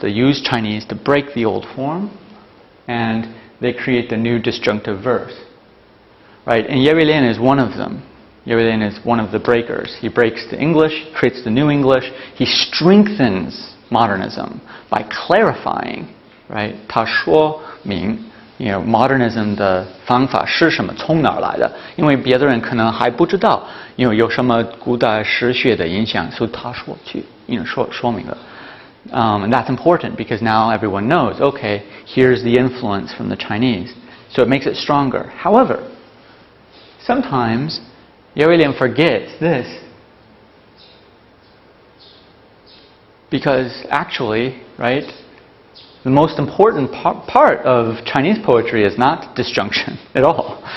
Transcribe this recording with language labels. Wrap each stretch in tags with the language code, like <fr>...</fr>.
<en>They use Chinese to break the old form, and they create the new disjunctive verse. Right? And Ye Weilian is one of them. Ye Weilian is one of the breakers. He breaks the English, creates the new English. He strengthens modernism by clarifying, right?</en> <zh>他说明 modernism 的方法是什么，从哪儿来的？因为别的人可能还不知道，有什么古代诗学的影响，所以他说去说明的。</zh> <en>And that's important because now everyone knows, okay, here's the influence from the Chinese. So it makes it stronger. However, sometimes叶维廉 forgets this because actually, right, the most important part of Chinese poetry is not disjunction at all.</en>